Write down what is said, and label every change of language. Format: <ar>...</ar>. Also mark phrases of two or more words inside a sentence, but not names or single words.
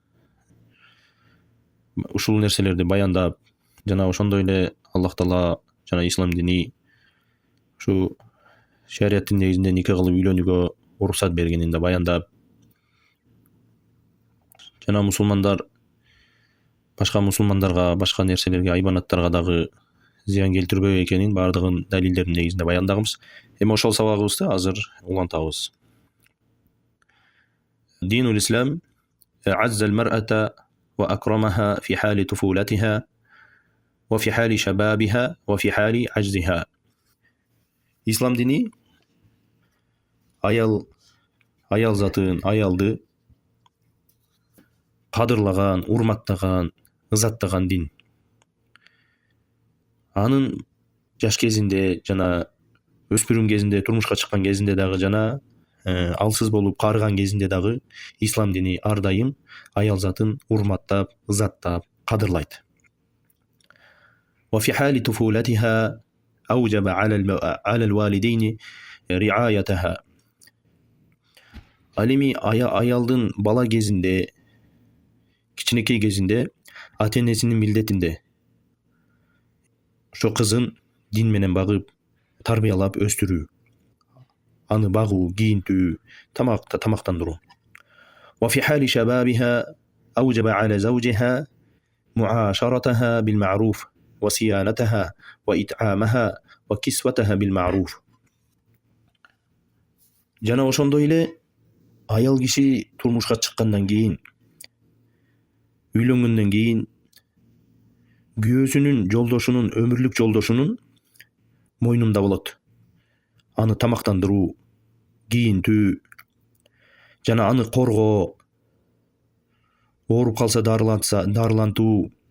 <ky>ушул нерселерди баяндап, жана ошондой эле Аллах таала жана ислам дини ушу шариаттын негизинде нике кылып үйлөнүүгө уруксат бергенин да баяндап, жана мусулмандар башка мусулмандарга, башка нерселерге, айбанаттарга дагы зыян келтирбөө экенин баардыгын далилдердин негизинде баяндаганбыз. Эми ошол сабагыбызды азыр улантабыз.</ky> <ar>دين الإسلام أعز المرأة وأكرمها في حال طفولتها وفي حال شبابها وفي حال عجزها.</ar> <ky>İslam dini ayal zatын, ayalды кадырлаган, урматтаган, ызаттаган дин. Анын жаш кезинде жана өспүрүм кезинде, турмушка чыккан кезинде дагы жана алсыз болуп карыган кезинде дагы ислам дини ар дайым аял затын урматтап, ызаттап, кадырлайт.</ky> <ar>وفي حال طفولتها أوجب على الوالدين رعايتها.</ar> <ky>Ал эми аялдын бала кезинде, кичинекей кезинде ата энесинин милдетинде ошо кызын дин менен багып, тарбиялап өстүрүү, аны багуу, кийинтүү, тамактандыруу.</ky> <ar>وفي حال شبابها أوجب على زوجها معاشرتها بالمعروف وصيانتها وإطعامها وكسوتها بالمعروف.</ar> <ky>Жана ошондой эле аял киши турмушка чыккандан кийин, үйлөнгөндөн кийин күйөөсүнүн, жолдошунун, өмүрлүк жолдошунун мойнунда болот. Аны тамактандыруу, кийинтүү, жана аны коргоо, ооруп калса дарылантуу.</ky>